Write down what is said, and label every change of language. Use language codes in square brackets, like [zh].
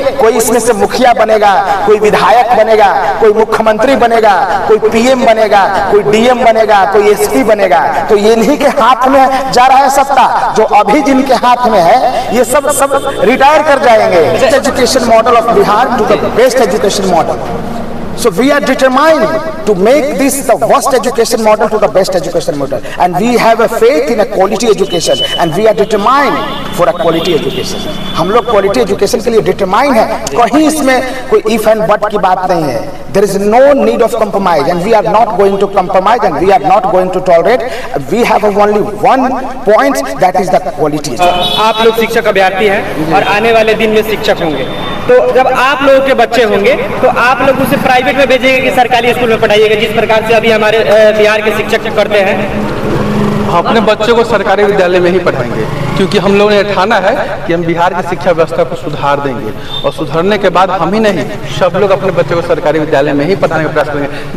[hi] कोई इसमें से मुखिया बनेगा, कोई विधायक बनेगा, कोई मुख्यमंत्री बनेगा, कोई PM बनेगा, कोई DM बनेगा, कोई SP बनेगा। तो ये इन्हीं के हाथ में जा रहा है सत्ता। जो अभी जिनके हाथ में है ये सब रिटायर कर जाएंगे। [en] Education model of Bihar to the best education model. So we are determined to make this the worst education model to the best education model, and we have a faith in a quality education, and we are determined for a quality education. [hi] हम लोग quality education के लिए determined है, कहीं इसमें कोई if and but की बात नहीं है. [en] There is no need of compromise, and we are not going to compromise, and we are not going to tolerate. We have only one point, that is the quality. [hi] आप लोग शिक्षक अभ्यर्थी हैं और आने वाले दिन में शिक्षक होंगे, तो जब आप लोगों के बच्चे होंगे तो आप लोग उसे प्राइवेट में भेजेंगे कि सरकारी स्कूल में पढ़ाइएगा, जिस प्रकार से अभी हमारे बिहार के शिक्षक करते हैं? अपने बच्चों को सरकारी विद्यालय में ही पढ़ाएंगे, क्योंकि हम लोगों ने ठाना है कि हम बिहार की शिक्षा व्यवस्था को सुधार देंगे, और सुधारने के बाद हम ही नहीं सब लोग अपने बच्चों को सरकारी विद्यालय में ही पढ़ाने का प्रयास करेंगे।